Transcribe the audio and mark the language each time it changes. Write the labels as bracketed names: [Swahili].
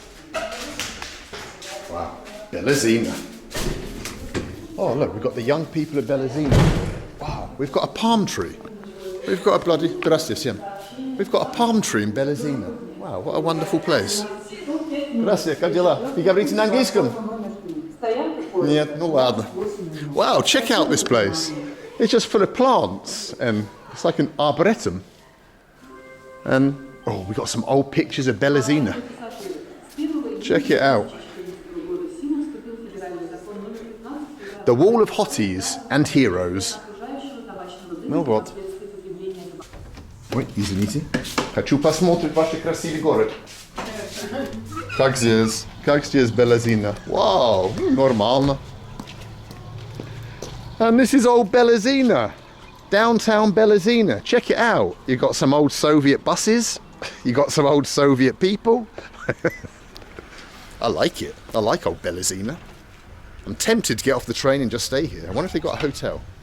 [English] Wow, Belazina. Oh look, we've got the young people of Belazina. Wow, we've got a palm tree. We've got a bloody... Gracias, yeah. We've got a palm tree in Belazina. Wow, what a wonderful place. [Russian] Gracias, как дела? Вы говорите на английском? Нет, ну ладно. [English] Wow, check out this place. It's just full of plants and it's like an arboretum. And, oh, we got some old pictures of Belazina. Check it out. The wall of hotties and heroes. [Russian] Ну вот. Ой, извините. Хочу посмотреть ваш красивый город. Как здесь Belazina? Wow, нормально. [English] And this is old Belazina. Downtown Belazina. Check it out. You got some old Soviet buses. You got some old Soviet people. I like it. I like old Belazina. I'm tempted to get off the train and just stay here. I wonder if they got a hotel.